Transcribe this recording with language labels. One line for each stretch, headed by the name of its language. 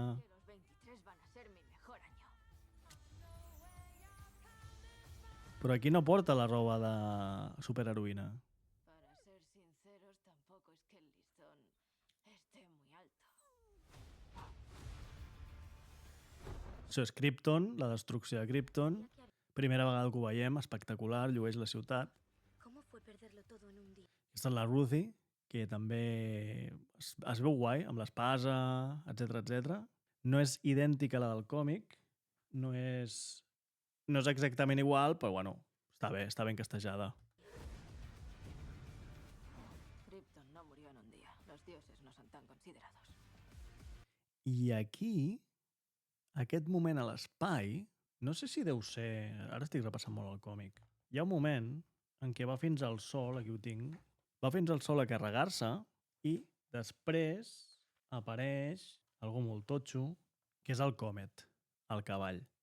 Spanish: Que los 23 van a ser mi mejor año.
Catalan: Però aquí no porta la roba de superheroïna.
Spanish: Para ser sinceros, tampoco es que el listón esté muy alto.
Catalan: Això és Krypton, la destrucció de Krypton. Primera vegada que ho veiem, espectacular, llueix la ciutat.
Spanish: ¿Cómo fue perderlo todo en un día?
Catalan: Aquesta és la Ruthie, que també es veu guai, amb l'espasa, etc. No és idèntica a la del còmic, no és exactament igual, però bueno, està ben castejada.
Spanish: Krypton no murió en un día. Los dioses no son tan considerados.
Catalan: I aquí, aquest moment a l'espai, No sé si deu ser... Ara estic repassant molt el còmic. Hi ha un moment en què va fins al sol, aquí ho tinc, va fins al sol a carregar-se i després apareix algú molt totxo, que és el Comet, el cavall.